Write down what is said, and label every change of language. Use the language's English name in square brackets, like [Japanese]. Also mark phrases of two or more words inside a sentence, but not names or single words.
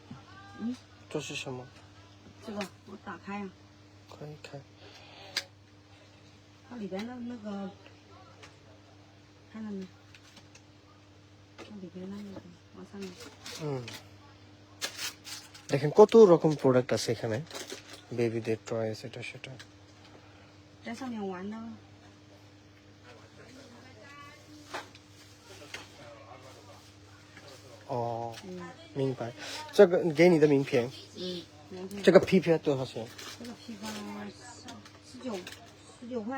[Chinese] 嗯，这是什么？这个我打开呀、可以看。它里边的那个，看到没？它里边那个往上面。 [Bangla] দেখেন কত রকম প্রোডাক্ট আছে এখানে, বেবিদের টয়েস এটা সেটা। [Chinese] 在上面玩的。哦，明白。这个给你的名片，这个皮片多少钱？这个批发19块，